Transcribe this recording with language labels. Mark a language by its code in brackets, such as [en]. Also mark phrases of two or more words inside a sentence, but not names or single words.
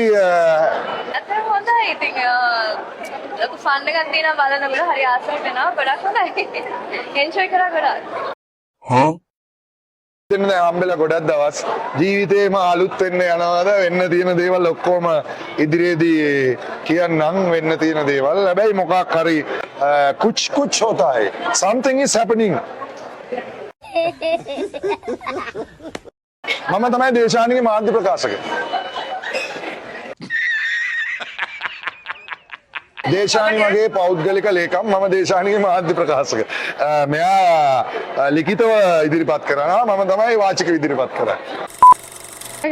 [si] හොඳයි ඉතින් ලොකු ෆන් එකක් තියෙනවා බලනකොට හරි ආසයි වෙනවා ගොඩක් හොඳයි එන්ජොයි කරා ගොඩක් දැන් හම්බෙලා ගොඩක් දවස් ජීවිතේම අලුත් වෙන්න යනවාද වෙන්න තියෙන දේවල් ඔක්කොම ඉදිරියේදී කියන්නම් වෙන්න තියෙන දේවල් හැබැයි මොකක් හරි [hi] कुछ होता है [en] something is happening [si] මම තමයි දේශානිගේ මාධ්‍ය ප්‍රකාශක දේශානි මගේ පෞද්ගලික ලේකම් මම දේශානිගේ මාධ්‍ය ප්‍රකාශක මෙයා ලිඛිතව ඉදිරිපත් කරනවා මම තමයි වාචිකව ඉදිරිපත් කරන්නේ